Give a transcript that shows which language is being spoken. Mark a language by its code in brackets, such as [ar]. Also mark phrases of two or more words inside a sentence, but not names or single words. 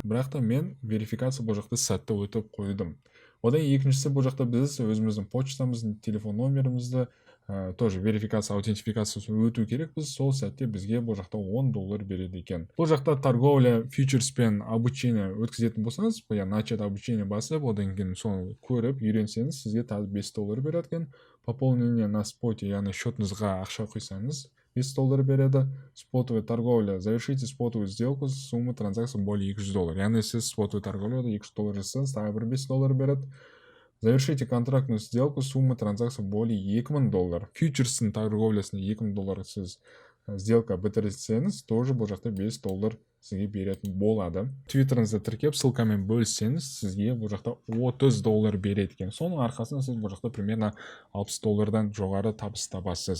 [kk] Бірақ та мен верификация бұл жақта сәтті өтіп қойдым. Одан екіншісі, бұл жақта біз өзіміздің почтамыздың, телефон номерімізді тоже верификация, аутентификациясы өту керек, біз сол сәтте бізге бұл жақта $10 береді екен. Бұл жақта торговля фьючерспен обучение өткізетін болсаңыз, [ru] начать обучение [kk] басып, одан кейін соны көріп, үйренсеңіз, сізге тағы $5 береді екен. [ru] Пополнение на споте, [kk] яғни счетыңызға ақша құйсаңыз, $5 береді. [ru] Спотовая торговля. Завершите спотовую сделку с суммы транзакции более $200. [kk] Яғни сіз [ru] спотовая торговляда [kk] $200 жасаңыз, тағы бір $5 береді. [ru] Завершите контрактную сделку суммы транзакции более $2000. [kk] Фьючерстің торговлясына $2000 сіз сделка бітірсеңіз, тоже бұл жақта $5 сізге беретін болады. Твиттеріңізді тіркеп, ссылкамен бөліссеңіз, сізге бұл жақта $30 береді екен. Соның арқасында сіз бұл жақта примерно $60-дан жоғары табыс табасыз.